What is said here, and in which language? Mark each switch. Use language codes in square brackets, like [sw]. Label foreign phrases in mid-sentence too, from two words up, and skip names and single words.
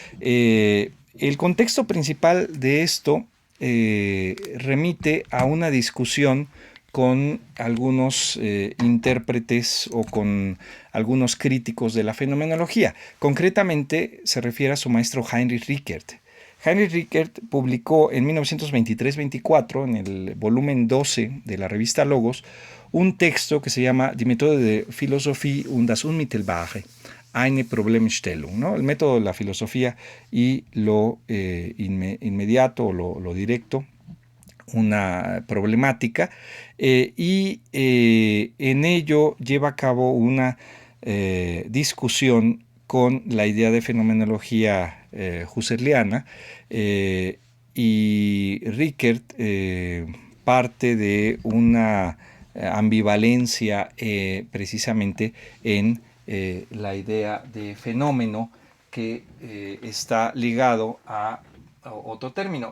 [es] El contexto principal de esto remite a una discusión con algunos intérpretes o con algunos críticos de la fenomenología. Concretamente se refiere a su maestro Heinrich Rickert. Heinrich Rickert publicó en 1923-24, en el volumen 12 de la revista Logos, un texto que se llama Die Methode der Philosophie und das Unmittelbare, eine Problemstellung, ¿no? El método de la filosofía y lo inmediato o lo directo, una problemática, y en ello lleva a cabo una discusión con la idea de fenomenología husserliana, y Rickert parte de una ambivalencia precisamente en la idea de fenómeno que está ligado a otro término.